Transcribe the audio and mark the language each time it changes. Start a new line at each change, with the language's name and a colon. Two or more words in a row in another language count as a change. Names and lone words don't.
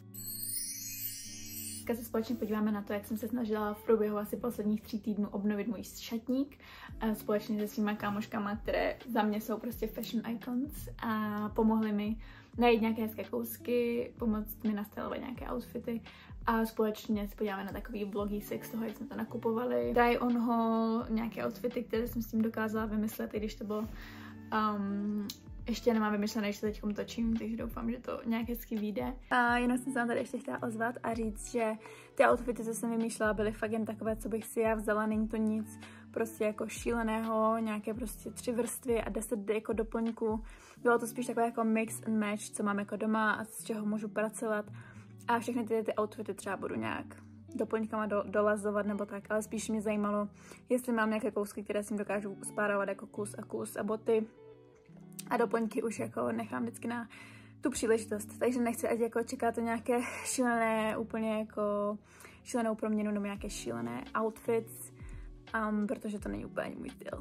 Czech: Dneska se společně podíváme na to, jak jsem se snažila v průběhu asi posledních 3 týdnů obnovit můj šatník společně se svýma kámoškama, které za mě jsou prostě
English: fashion icons
Czech: a pomohly mi najít nějaké hezké kousky, pomoct mi nastylovat nějaké outfity a společně se podíváme na takový vlogísek z toho, jak jsme to nakupovali.
English: Try on haul,
Czech: nějaké outfity, které jsem s tím dokázala vymyslet, i když to bylo ještě nemám vymyšlené, když to teďkom točím, takže doufám, že to nějak hezky vyjde. A jenom jsem se vám tady ještě chtěla ozvat a říct, že ty outfity, co jsem vymýšlela, byly fakt jen takové, co bych si já vzala, není to nic prostě jako šíleného, nějaké prostě 3 vrstvy a 10 jako doplňků. Bylo to spíš takové jako
English: mix and match,
Czech: co mám jako doma a z čeho můžu pracovat. A všechny ty outfity třeba budu nějak doplňkama dolazovat nebo tak, ale spíš mě zajímalo, jestli mám nějaké kousky, které si dokážu spárovat jako kus a boty. A doplňky už jako nechám vždycky na tu příležitost, takže nechci, ať jako čekáte nějaké šílené, úplně jako šílenou proměnu nebo nějaké šílené outfits, protože to není úplně můj styl.